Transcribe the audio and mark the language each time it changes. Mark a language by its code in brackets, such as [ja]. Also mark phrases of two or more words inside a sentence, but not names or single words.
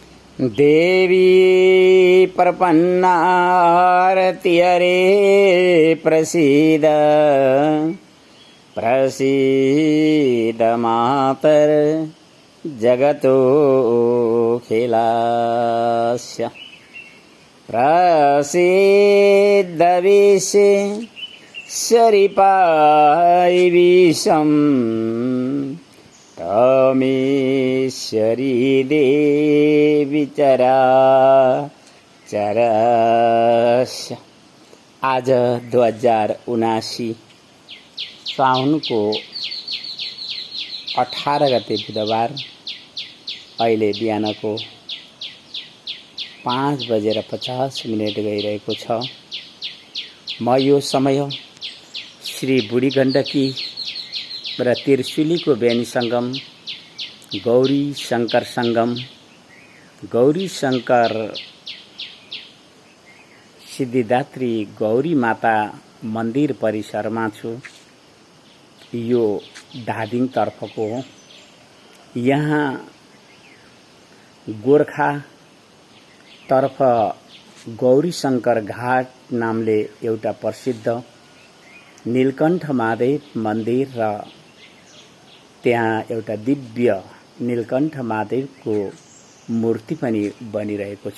[sa] देवी प्रपन्नारति हरे प्रसीद प्रसीद मातर जगतोऽखिलस्य प्रसीद विश्वेश्वरी विषम् तमेश्वरी देवी चराचरस्य। [ne] आज 2079 साउनको 18 गते बुधबार अहिले बिहानको 5:50 गइरहेको छ। म यो समय श्री बुढी गण्डकी र त्रिशुलीको बेनी संगम गौरी शंकर संगम गौरी शंकर सिद्धिदात्री गौरी माता मन्दिर परिसरमा छु। यो धादिङ तर्फको हो। यहाँ गोरखा तर्फ गौरी शंकर घाट नामले एउटा प्रसिद्ध नीलकण्ठ महादेव मन्दिर र त्यहाँ एउटा दिव्य नीलकण्ठ महादेवको मूर्ति पनि बनिरहेको छ।